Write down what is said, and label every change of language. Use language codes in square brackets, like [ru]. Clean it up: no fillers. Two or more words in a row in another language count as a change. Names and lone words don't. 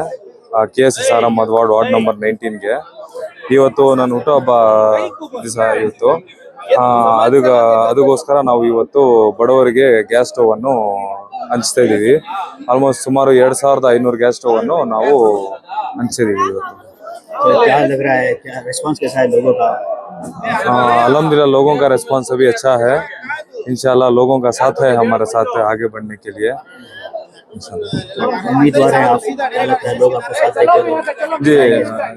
[kn] KSSR ಅಹಮದ್ [en] ward number [kn] 19ಗೆ. ಇವತ್ತು ನನ್ನ ಹುಟ್ಟುಹಬ್ಬ ದಿವಸ ಇವತ್ತು. ಅದಕ್ಕೋಸ್ಕರ ನಾವು ಇವತ್ತು ಬಡವರಿಗೆ [en] gas stove [kn] ಅನ್ನು ಹಂಚ್ತಾ ಇದ್ದೀವಿ. ಆಲ್ಮೋಸ್ಟ್ ಸುಮಾರು 2,500 [en] gas stove [kn] ಅನ್ನು ನಾವು ಹಂಚಿದ್ದೀವಿ ಇವತ್ತು. [hi] क्या लग रहा है, क्या रिस्पांस कैसा है लोगों का? अल्हम्दुलिल्लाह लोगों का रिस्पांस अभी अच्छा है. इंशाल्लाह लोगों का साथ है हमारे साथ आगे बढ़ने के लिए. उम्मीदवार है आप, लोग आपके साथ है?